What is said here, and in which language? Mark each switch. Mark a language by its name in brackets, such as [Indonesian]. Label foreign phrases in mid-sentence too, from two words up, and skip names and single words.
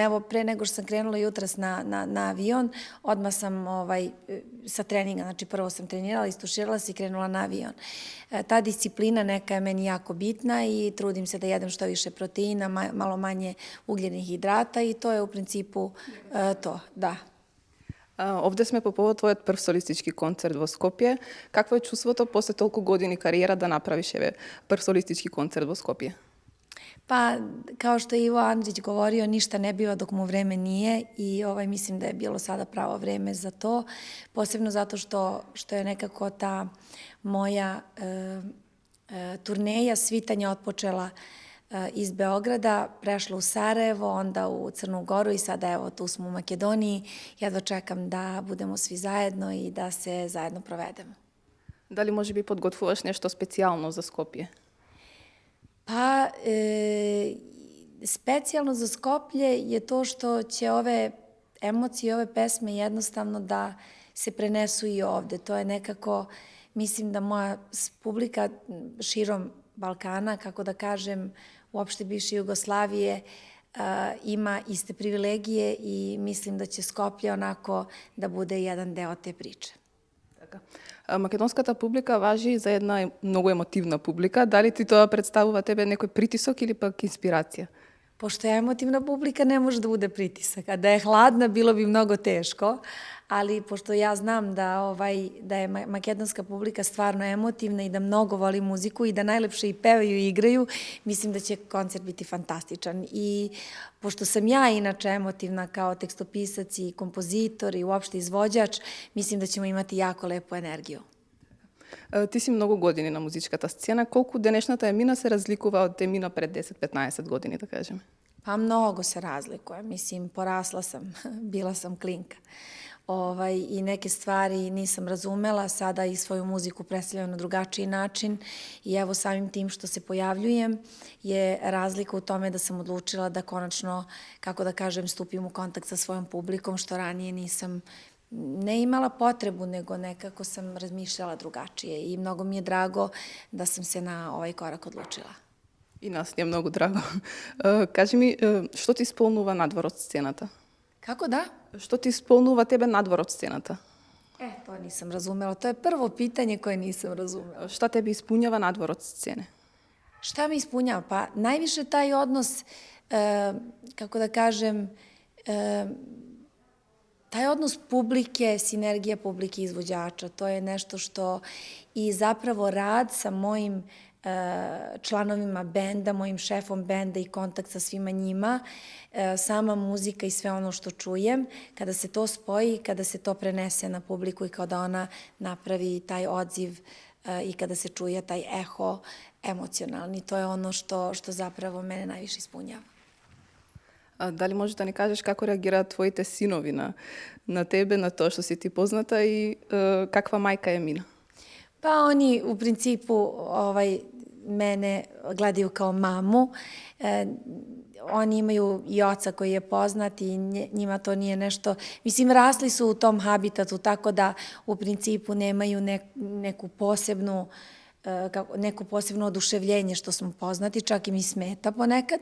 [Serbian] Evo, pre nego što sam krenula jutros na avion, odmah sam sa treninga, znači prvo sam trenirala, istuširala se i krenula na avion. Ta disciplina neka je meni jako bitna i trudim se da jedem što više proteina, malo manje ugljenih hidrata i to je u principu to, da. [Macedonian] Овде сме по повод твојот прв солистички концерт во Скопје. Какво е чувството после толку години кариера да направиш прв солистички концерт во Скопје? [Serbian] Pa, kao što je Ivo Andrić govorio, ništa ne biva dok mu vreme nije i mislim da je bilo sada pravo vreme za to, posebno zato što je nekako ta moja turneja svitanja otpočela iz Beograda, prešla u Sarajevo, onda u Crnu Goru i sada evo tu smo u Makedoniji. Jedva čekam da budemo svi zajedno i da se zajedno provedemo. [Macedonian] Дали може би подготвуваш нешто специјално за Скопје? [Serbian] Pa, specijalno za Skoplje je to što će ove emocije, ove pesme jednostavno da se prenesu i ovde. To je nekako, mislim da moja publika širom Balkana, kako da kažem, uopšte bivše Jugoslavije, ima iste privilegije i mislim da će Skoplje onako da bude jedan deo te priče. [Macedonian] Македонската публика важи за една многу емотивна публика. Дали ти тоа представува тебе некој притисок или пак инспирација? [Serbian] Pošto je emotivna publika, ne može da bude pritisak. A da je hladna, bilo bi mnogo teško, ali pošto ja znam da je makedonska publika stvarno emotivna i da mnogo voli muziku i da najlepše i pevaju i igraju, mislim da će koncert biti fantastičan. I pošto sam ja inače emotivna kao tekstopisac i kompozitor i uopšte izvođač, mislim da ćemo imati jako lepu energiju. [Macedonian] Ти си многу години на музичката сцена. Колку денешната Емина се разликува од Емина пред 10-15 години, да кажем? [Serbian] Pa mnogo se razlikuje. Mislim, porasla sam, bila sam klinka. I neke stvari nisam razumela, sada i svoju muziku predstavljam na drugačiji način i evo samim tim što se pojavljujem je razlika u tome da sam odlučila da konačno, kako da kažem, stupim u kontakt sa svojom publikom, što ranije nisam ne imala potrebu, nego nekako sam razmišljala drugačije i mnogo mi je drago da sam se na ovaj korak odlučila. [Macedonian] И нас ни е многу драго. Кажи ми, што ти исполнува надвор од сцената? [Serbian] Kako da? [Macedonian] Што ti исполнува тебе надвор од сцената? [Serbian] To nisam razumela. To je prvo pitanje koje nisam razumela. Šta tebi ispunjava nadvor od scene? Šta mi ispunjava? Pa najviše taj odnos, kako da kažem, taj odnos publike, sinergija publike i izvođača, to je nešto što i zapravo rad sa mojim članovima benda, mojim šefom benda i kontakt sa svima njima, sama muzika i sve ono što čujem, kada se to spoji, kada se to prenese na publiku i kada ona napravi taj odziv i kada se čuje taj eho emocionalni, to je ono što zapravo mene najviše ispunjava. [Macedonian] Дали можеш да ни кажеш како реагираат твоите синови на тебе, на тоа што си ти позната и каква мајка е Мина? [Serbian] Pa oni u principu mene gledaju kao mamu. Oni imaju i oca koji je poznat i njima to nije nešto... Mislim, rasli su u tom habitatu, tako da u principu nemaju neko posebno oduševljenje što smo poznati, čak i mi smeta ponekad.